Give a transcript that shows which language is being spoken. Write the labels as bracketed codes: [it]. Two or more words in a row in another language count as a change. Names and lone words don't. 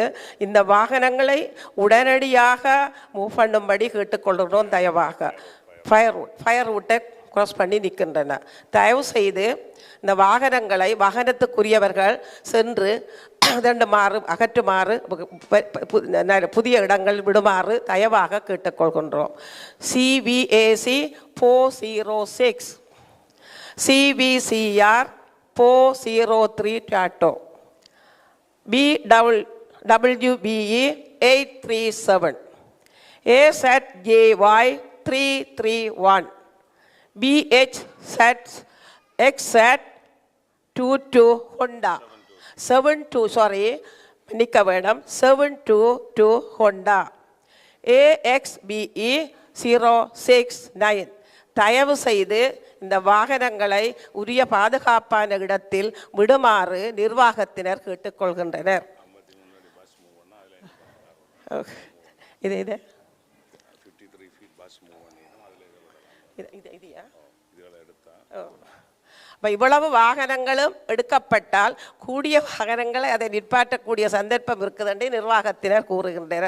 [ta] இந்த வாகனங்களை உடனடியாக மூவ் பண்ணும்படி கேட்டுக்கொள்கிறோம். தயவாக [en] fire route cross [ta] பண்ணி நிற்கின்றன. தயவு செய்து இந்த வாகனங்களை வாகனத்துக்குரியவர்கள் சென்று அகற்றுமாறு புதிய இடங்கள் விடுமாறு தயவாக கேட்டுக்கொள்கின்றோம். CVAC 406 CVCR 403 Tato BWBE 837 AZJY 331 BHZXZ 22 Honda 722 Honda AXBE 069. தயவு செய்து இந்த வாகனங்களை உரிய பாதுகாப்பான இடத்தில் விடுமாறு நிர்வாகத்தினர் கேட்டுக்கொள்கின்றனர். இவ்வளவு வாகனங்களும் எடுக்கப்பட்டால் கூடிய வாகனங்களை அதை நிற்பாட்டக்கூடிய சந்தர்ப்பம் இருக்குதுன்னு நிர்வாகத்தினர் கூறுகின்றனர்.